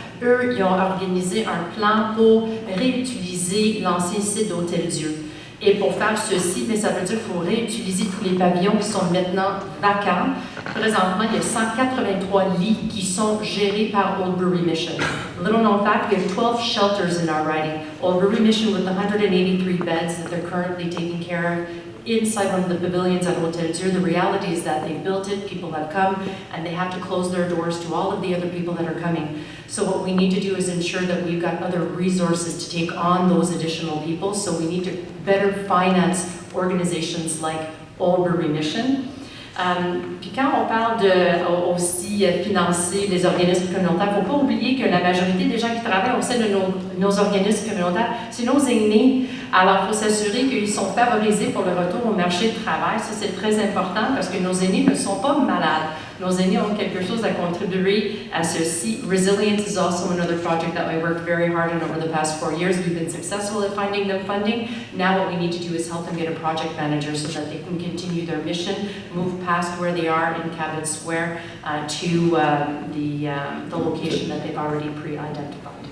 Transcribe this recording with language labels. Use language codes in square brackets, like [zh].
[fr] Eux, ils ont organisé un plan pour réutiliser l'ancien site d'Hôtel-Dieu. Et pour faire ceci, mais ça veut dire qu'il faut réutiliser tous les pavillons qui sont maintenant vacants. Présentement, il y a 183 lits qui sont gérés par Oldbury Mission. [en] Little known fact, we have 12 shelters in our riding. Oldbury Mission with 183 beds that they're currently taking care of inside one of the pavilions at Hotel-Dieu. The reality is that they've built it, people have come, and they have to close their doors to all of the other people that are coming. So what we need to do is ensure that we've got other resources to take on those additional people. So we need to better finance organizations like Oldbury Mission. [fr] Puis quand on parle de aussi financer les organismes communautaires, il ne faut pas oublier que la majorité des gens qui travaillent au sein de nos organismes communautaires, c'est nos aînés. Alors, il faut s'assurer qu'ils sont favorisés pour le retour au marché du travail. Ça, c'est très important parce que nos aînés ne sont pas malades. Nos aînés ont quelque chose à contribuer à ceci. [en] Resilience is also another project that we worked very hard on over the past 4 years. We've been successful at finding them funding. Now what we need to do is help them get a project manager so that they can continue their mission, move past where they are in Cabot Square to the location that they've already pre-identified.